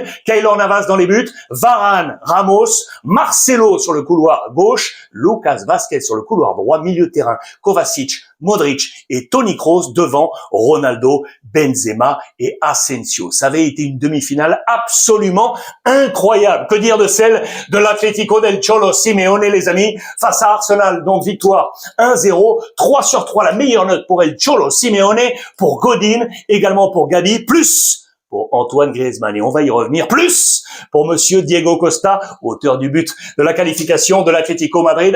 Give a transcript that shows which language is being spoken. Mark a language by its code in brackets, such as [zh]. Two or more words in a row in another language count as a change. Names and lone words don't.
[fr] Keylor Navas dans les buts, Varane, Ramos, Marcelo sur le couloir gauche, Lucas Vázquez sur le couloir droit, milieu de terrain, Kovacic, Modric et Toni Kroos devant Ronaldo, Benzema et Asensio. Ça avait été une demi-finale absolument incroyable. Que dire de celle de l'Atlético del Cholo Simeone, les amis, face à Arsenal. Donc victoire 1-0, 3/3, la meilleure note pour El Cholo Simeone, pour Godin, également pour Gabi, plus pour Antoine Griezmann. Et on va y revenir, plus pour monsieur Diego Costa, auteur du but de la qualification de l'Atlético Madrid.